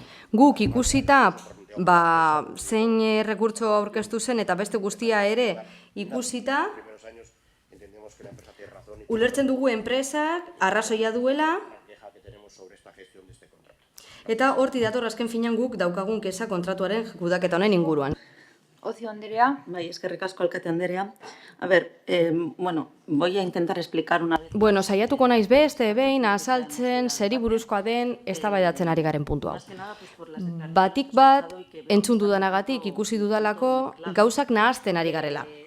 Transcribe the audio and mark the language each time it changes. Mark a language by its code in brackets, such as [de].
[eu] Guk ikusita zein rekurtso aurkeztu zen eta beste guztia ere ikusita, ulertzen dugu enpresak arrazoia duela, eta horti dator azken finean guk daukagun kexa kontratuaren kudeaketa honen inguruan. Ocio Andrea. Bai, eskerrik asko alkate Andrea. [es] A ver, voy a intentar explicar una vez. [eu] Saiatuko naiz beste behin azaltzen zeri buruzkoa den eztabaidatzen ari garen puntua. Batik bat entzun dudanagatik ikusi dudalako gauzak nahazten ari garela.